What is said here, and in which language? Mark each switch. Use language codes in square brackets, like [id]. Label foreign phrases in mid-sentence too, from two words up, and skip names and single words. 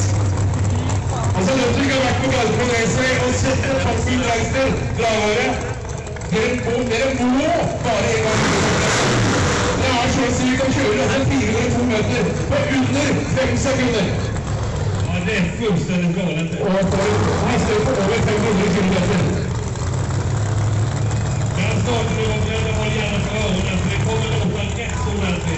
[no] Altså, den som ikke har vært på Gardermoen Raceway og sett en toppbil Gangster dragere, dere må bare en gang. Det sånn at vi kan kjøre 402 meter på under 5 sekunder. Ja, det fullstendig galet. Og han står på over 500 kilometer. [sv] Starten nu och jag håller gärna för öronen för det kommer låta rätt ordentligt.